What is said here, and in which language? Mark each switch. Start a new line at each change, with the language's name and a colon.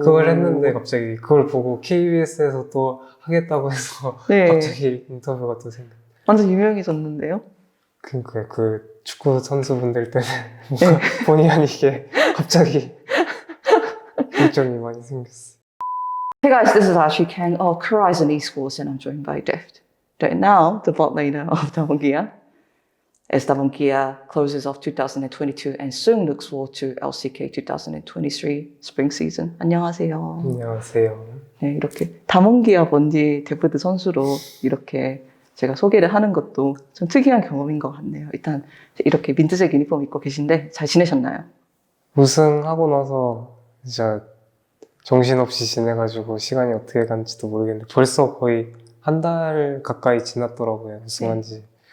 Korean: 그걸 했는데 갑자기 그걸 보고 KBS에서 또 하겠다고 해서 네. 갑자기 인터뷰가 또 생겨. 완전 유명해졌는데요? 그러니까 그 축구 선수분들 때는 뭔가 본의 아니게 갑자기 일정이 많이 생겼어.
English: Hey guys, this is Ashley Kang of Horizon Esports and I'm joined by Deft. Right now, the bot laner of Davongia. As Davongia closes off 2022 and soon looks forward to LCK 2023 spring season.
Korean: 안녕하세요. 안녕하세요. 네, 이렇게 다몬기아 번디 데프트 선수로 이렇게 제가 소개를 하는 것도 좀 특이한 경험인 것 같네요. 일단 이렇게 민트색 유니폼 입고 계신데 잘 지내셨나요? 우승하고 나서 진짜 정신없이 지내가지고 시간이 어떻게 간지도 모르겠는데 벌써 거의 한 달 가까이 지났더라고요, 우승한 지.